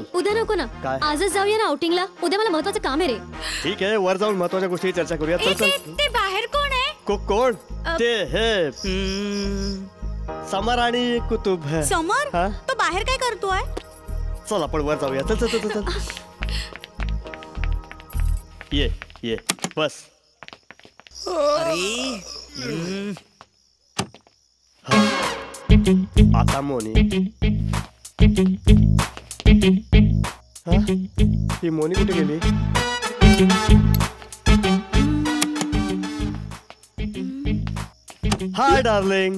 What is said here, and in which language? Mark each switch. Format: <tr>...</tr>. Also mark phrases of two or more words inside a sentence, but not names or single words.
<mr>उद्या नको ना, काय? आजच जाऊया ना आउटिंगला. उद्या मला महत्वाचं काम आहे रे. ठीक आहे, वर जाऊन महत्वाच्या गोष्टी चर्चा करूया. चल चल. ते बाहेर कोण आहे? कोण? ते हे समर आणि कुतुब. समर? तो बाहेर काय करतोय? चल आपण वर जाऊया. चल चल चल चल.</mr> <hi>ये बस.</hi> <mr>आता मोनी. ही मोनी कुठे गेली?</mr> <en>hi darling.</en>